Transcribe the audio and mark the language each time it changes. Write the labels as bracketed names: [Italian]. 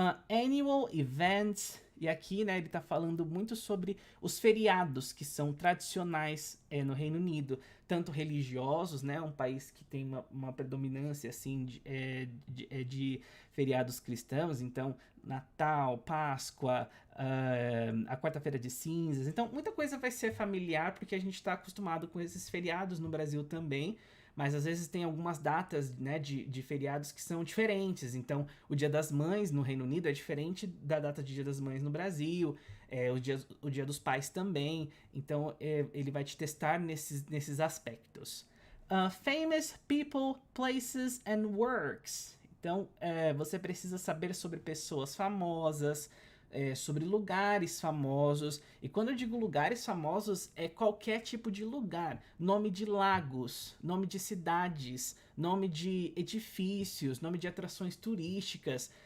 [English] Annual events, [Portuguese] e aqui, né, ele está falando muito sobre os feriados que são tradicionais no Reino Unido, tanto religiosos, né, um país que tem uma predominância assim de feriados cristãos, então Natal, Páscoa, a Quarta-feira de Cinzas, então muita coisa vai ser familiar porque a gente está acostumado com esses feriados no Brasil também. Mas às vezes tem algumas datas, né, de feriados que são diferentes. Então, o Dia das Mães no Reino Unido é diferente da data de Dia das Mães no Brasil. O dia dos Pais também. Então, ele vai te testar nesses aspectos. [English] Famous people, places and works. [Portuguese] Então, você precisa saber sobre pessoas famosas, sobre lugares famosos. E quando eu digo lugares famosos, é qualquer tipo de lugar. Nome de lagos, nome de cidades, nome de edifícios, nome de atrações turísticas.